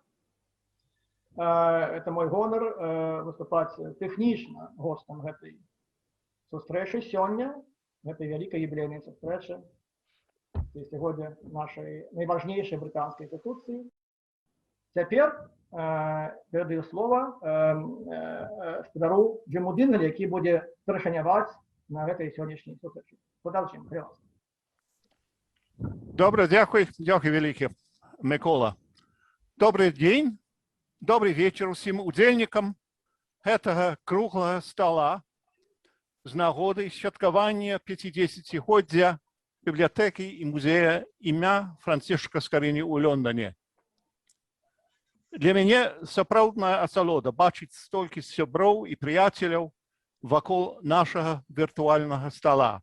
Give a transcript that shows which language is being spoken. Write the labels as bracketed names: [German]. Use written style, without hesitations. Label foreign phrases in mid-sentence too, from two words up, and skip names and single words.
[Russian] Это мой [Belarusian] гонор выступаць тэхнічна гостам гэтай сустрэчы сёння, гэтай вялікай юбілейнай сустрэчы в сягодня нашай найважнейшай брытанскай інстытуцыі. Цяпер перадаю слова спадару Джиму Дингалю, які будзе старшыняваць на гэтай сённяшняй сустрэчы. [Russian] Продолжим, пожалуйста. [Ukrainian] Добре, дякую велике, Микола. [Russian] Добрый день, добрый вечер [Belarusian] усім удзельнікам гэтага круглага стола з нагоды святкавання 50-годдзя бібліятэкі і музея імя Францішка Скарыні ў Лондоне. Для мяне сапраўдная асалода бачыць столькі сяброў і прыяцеляў вакол нашага віртуальнага стола.